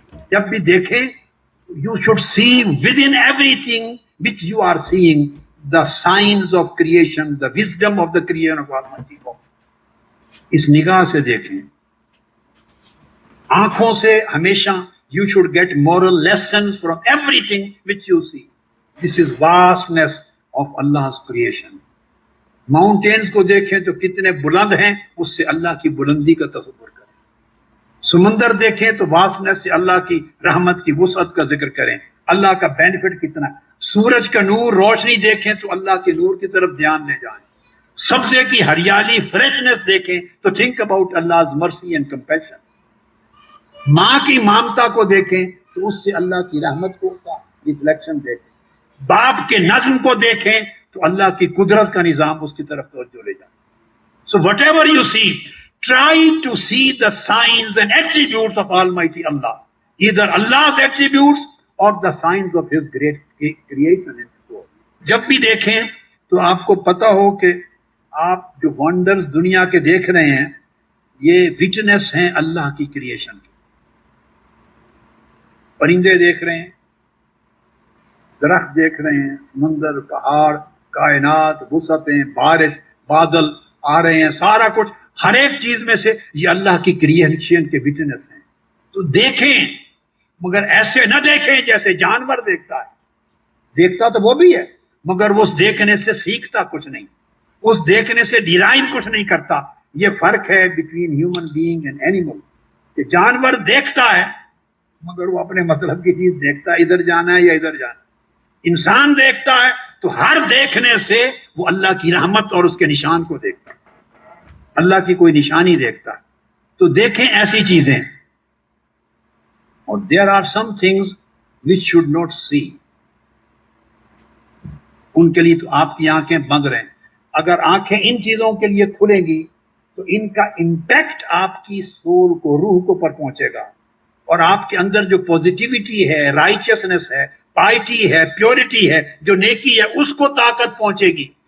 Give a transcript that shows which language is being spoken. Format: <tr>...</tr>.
<ur>جب بھی دیکھیں,</ur> <en>you should see within everything which you are seeing the signs of creation, the wisdom of the creation of Almighty God.</en> <ur>اس نگاہ سے دیکھیں. آنکھوں سے ہمیشہ</ur> <en>you should get moral lessons from everything which you see. This is vastness of Allah's creation.</en> <ur>Mountains کو دیکھیں تو کتنے بلند ہیں, اس سے اللہ کی بلندی کا تصور کریں. سمندر دیکھیں تو واسطنس سے اللہ کی رحمت کی وسعت کا ذکر کریں, اللہ کا بینیفٹ کتنا ہے. سورج کا نور, روشنی دیکھیں تو اللہ کے نور کی طرف دھیان لے جائیں. سبزے کی ہریالی, فریشنس دیکھیں تو</ur> <en>Think about Allah's mercy and compassion.</en> <ur>ماں کی مامتا کو دیکھیں تو اس سے اللہ کی رحمت کو کا ریفلیکشن دیکھیں. باپ کے نظم کو دیکھیں تو اللہ کی قدرت کا نظام اس کی طرف توجہ لے جائیں.</ur> <en>So whatever you see, try to see the signs and attributes of Almighty Allah. Either Allah's attributes or the signs of His great creation in this world.</en> <ur>جب بھی دیکھیں تو آپ کو پتا ہو کہ آپ جو ونڈرز دنیا کے دیکھ رہے ہیں یہ وٹنس ہیں اللہ کی کریشن کی. پرندے دیکھ رہے ہیں, درخت دیکھ رہے ہیں, سمندر, پہاڑ, کائنات, وسعتیں, بارش, بادل آ رہے ہیں, سارا کچھ, ہر ایک چیز میں سے یہ اللہ کی کریشن کے وٹنس ہیں. تو دیکھیں, مگر ایسے نہ دیکھیں جیسے جانور دیکھتا ہے. دیکھتا تو وہ بھی ہے مگر وہ اس دیکھنے سے سیکھتا کچھ نہیں, اس دیکھنے سے ڈیرائیو کچھ نہیں کرتا. یہ فرق ہے</ur> <en>between human being and animal,</en> <ur>کہ جانور دیکھتا ہے مگر وہ اپنے مطلب کی چیز دیکھتا ہے, ادھر جانا ہے یا ادھر جانا. انسان دیکھتا ہے تو ہر دیکھنے سے وہ اللہ کی رحمت اور اس کے نشان کو دیکھتا ہے, اللہ کی کوئی نشانی دیکھتا ہے. تو دیکھیں ایسی چیزیں.</ur> <en>اور there are some things which should not see.</en> <ur>ان کے لیے تو آپ کی آنکھیں بند رہیں. اگر آنکھیں ان چیزوں کے لیے کھلیں گی تو ان کا امپیکٹ آپ کی سول کو, روح کو پر پہنچے گا, اور آپ کے اندر جو پوزیٹیوٹی ہے, رائچسنس ہے, پائٹی ہے, پیورٹی ہے, جو نیکی ہے, اس کو طاقت پہنچے گی.</ur>